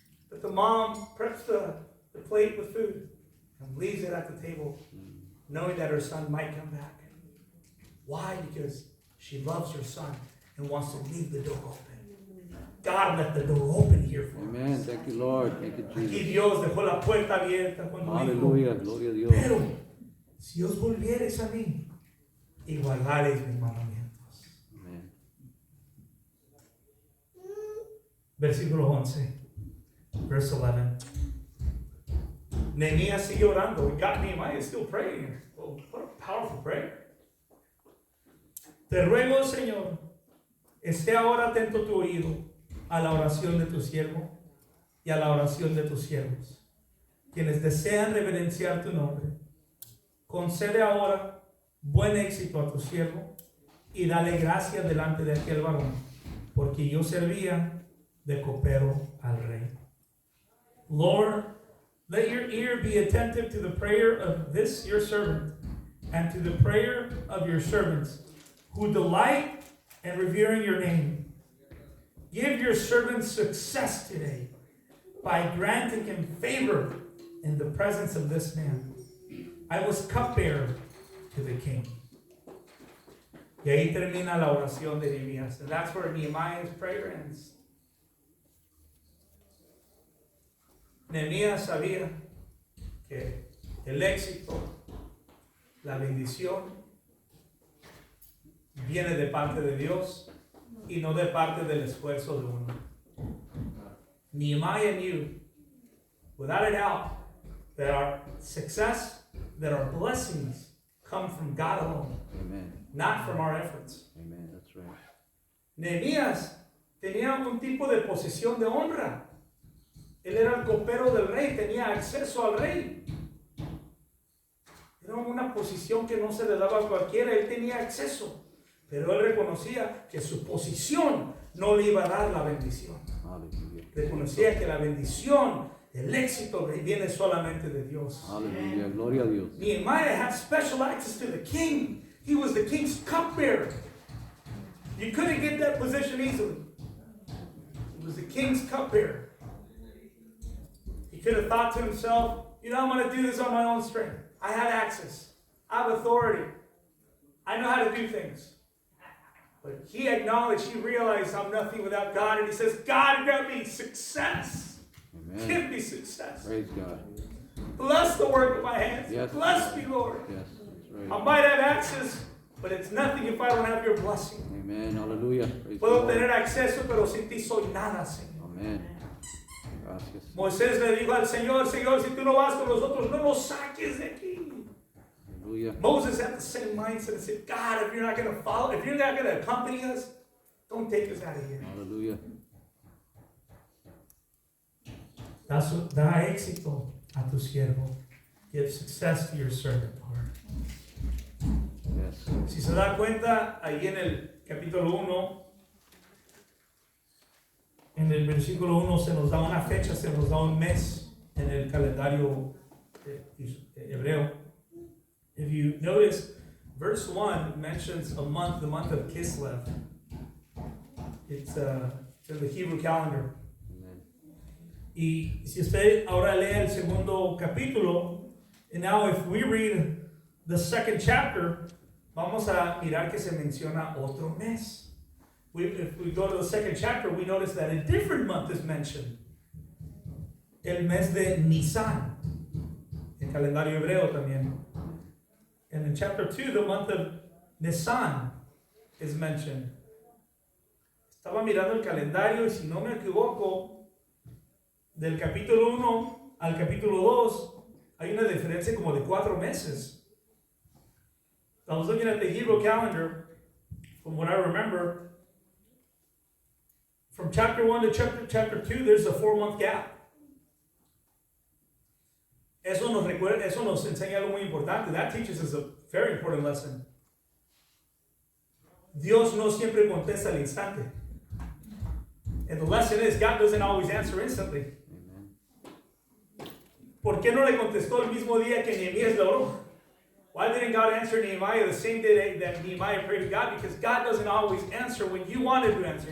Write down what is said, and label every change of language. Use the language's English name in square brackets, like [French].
[English] But the mom preps the plate with food and leaves it at the table, knowing that her son might come back. Why? Because she loves her son and wants to leave the door open. God left the door open here for Amen. us. Thank you, Lord. Thank you, [Spanish] Aquí [English] Jesus. [Spanish] Dios dejó la puerta abierta cuando dijo, Aleluya. Gloria a Dios. pero si os volviereis a mí y guardareis mis mandamientos. [English] Amen. [Spanish] Versículo 11, [English] verse 11. [Spanish] Nehemiah sigue orando. [English] God, Nehemiah is still praying here. Oh, what a powerful prayer. [Spanish] Te ruego, Señor, esté ahora atento tu oído a la oración de tu siervo y a la oración de tus siervos, quienes desean reverenciar tu nombre. Concede ahora buen éxito a tu siervo y dale gracias delante de aquel varón, porque yo servía de copero al rey. [English] Lord, let your ear be attentive to the prayer of this your servant and to the prayer of your servants who delight in revering your name. Give your servant success today by granting him favor in the presence of this man. I was cupbearer to the king. [Spanish] Y ahí termina la oración de Nehemías. [English] And that's where Nehemiah's prayer ends. [Spanish] Nehemías sabía que el éxito, la bendición, viene de parte de Dios y no de parte del esfuerzo de uno. [English] Nehemiah knew, without a doubt, that our success, that our blessings come from God alone, Amen. not from our efforts. Amen. That's right. [Spanish] Nehemías tenía un tipo de posición de honra. Él era el copero del rey, tenía acceso al rey. Era una posición que no se le daba a cualquiera, él tenía acceso. Pero él reconocía que su posición no le iba a dar la bendición. [English] Hallelujah. [Spanish] Reconocía que la bendición, el éxito viene solamente de Dios. Hallelujah. Gloria a Dios. [English] Nehemiah had special access to the king. He was the king's cupbearer. You couldn't get that position easily. He was the king's cupbearer. He could have thought to himself, you know, I'm going to do this on my own strength. I have access. I have authority. I know how to do things. But he acknowledged, he realized I'm nothing without God. And he says, God, grant me success. Amen. Give me success. Praise God. Bless the work of my hands. Yes. Bless me, Lord. Yes, that's I right. might have access, but it's nothing if I don't have your blessing. Amen. Hallelujah. Praise the [Spanish] Puedo [English] Lord. [Spanish] tener acceso, pero sin ti soy nada, Señor. Amen. Gracias. Moisés le dijo al Señor, Señor, si tú no vas con nosotros, no nos saques de aquí. [English] Hallelujah. Moses had the same mindset and said, God, if you're not going to follow, if you're not going to accompany us, Don't take us out of here. Hallelujah. [Spanish] Da éxito a tu siervo. [English] Give success to your servant, Lord. Yes. [Spanish] Si se da cuenta, ahí en el capítulo 1, en el versículo 1 se nos da una fecha, se nos da un mes en el calendario hebreo. [English] If you notice, verse 1 mentions a month, the month of Kislev. It's in the Hebrew calendar. Amen. [Spanish] Y si usted ahora lee el segundo capítulo, [English] and now if we read the second chapter, [Spanish] vamos a mirar que se menciona otro mes. [English] If we go to the second chapter, we notice that a different month is mentioned. [Spanish] El mes de Nisan, el calendario hebreo también. [English] And in chapter 2, the month of Nisan is mentioned. [Spanish] Estaba mirando el calendario y si no me equivoco, del capítulo 1 al capítulo 2 hay una diferencia como de 4 meses. [English] I was looking at the Hebrew calendar, from what I remember, from chapter 1 to chapter 2, there's a 4-month gap. [Spanish] Eso nos enseña algo muy importante. [English] That teaches us a very important lesson. [Spanish] Dios no siempre contesta al instante. [English] And the lesson is, God doesn't always answer instantly. Amen. [Spanish] ¿Por qué no le contestó el mismo día que Nehemías le oró? [English] Why didn't God answer Nehemiah the same day that Nehemiah prayed to God? Because God doesn't always answer when you want him to answer.